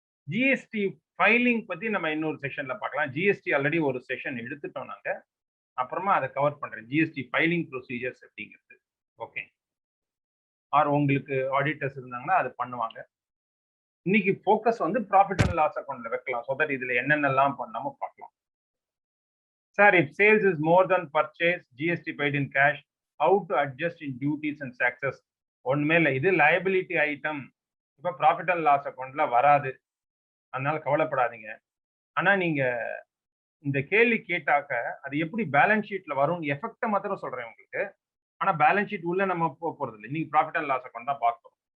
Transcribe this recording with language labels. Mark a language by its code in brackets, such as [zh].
[ta] GST filing பத்தி நம்ம இன்னொரு செஷன்ல பார்க்கலாம். ஜிஎஸ்டி ஆல்ரெடி ஒரு செஷன் எடுத்துட்டோம் நாங்க. அப்புறமா அதை கவர் பண்றேன். ஜிஎஸ்டி ஃபைலிங் ப்ரொசீஜர்ஸ் அப்படிங்கிறது. ஓகே. ஆர் உங்களுக்கு ஆடிட்டர்ஸ் இருந்தாங்கன்னா அது பண்ணுவாங்க. இன்னைக்கு ஃபோக்கஸ் வந்து ப்ராஃபிட் அண்ட் லாஸ் அக்கௌண்ட்ல வைக்கலாம். ஸோ தட் இதுல என்னென்னலாம் பண்ணாம பார்க்கலாம். [en] Sir, if sales is more than purchase GST paid in cash, how to adjust in duties and taxes? [ta] ஒண்ணுமே இல்லை. இது லைபிலிட்டி ஐட்டம். இப்போ ப்ராஃபிட் அண்ட் லாஸ் அக்கௌண்ட்ல வராது. அதனால கவலைப்படாதீங்க. ஆனா நீங்க இந்த கேள்வி கேட்டாக்க அது எப்படி பேலன்ஸ் ஷீட்ல வரும் எஃபெக்ட மாத்திரம் சொல்றேன் உங்களுக்கு. ஆனா பேலன்ஸ் ஷீட் உள்ள நம்ம போறது இல்லை. இன்னைக்கு ப்ராஃபிட் அண்ட் லாஸ் அக்கௌண்ட் தான் பார்க்கணும்.